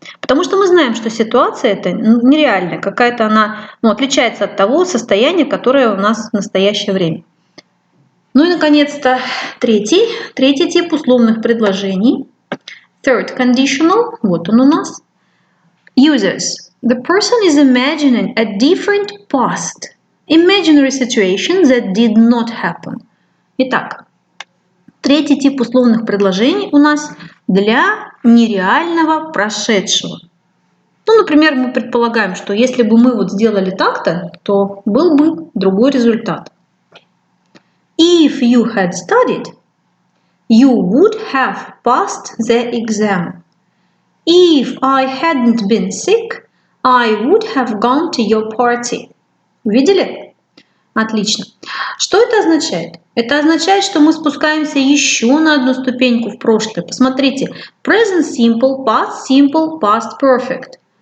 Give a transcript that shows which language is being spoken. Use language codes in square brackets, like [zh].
[ru] Потому что мы знаем, что ситуация эта нереальная, какая-то она отличается от того состояния, которое у нас в настоящее время. Ну и, наконец-то, третий тип условных предложений. Third conditional, вот он у нас. [en] Uses. The person is imagining a different past. Imaginary situation that did not happen. [ru] Итак, третий тип условных предложений у нас для нереального прошедшего. Ну, например, мы предполагаем, что если бы мы вот сделали так-то, то был бы другой результат. [en] If you had studied, you would have passed the exam. If I hadn't been sick, I would have gone to your party. [ru] Увидели? Отлично. Что это означает? Это означает, что мы спускаемся еще на одну ступеньку в прошлое. Посмотрите. [en] Present simple, past perfect.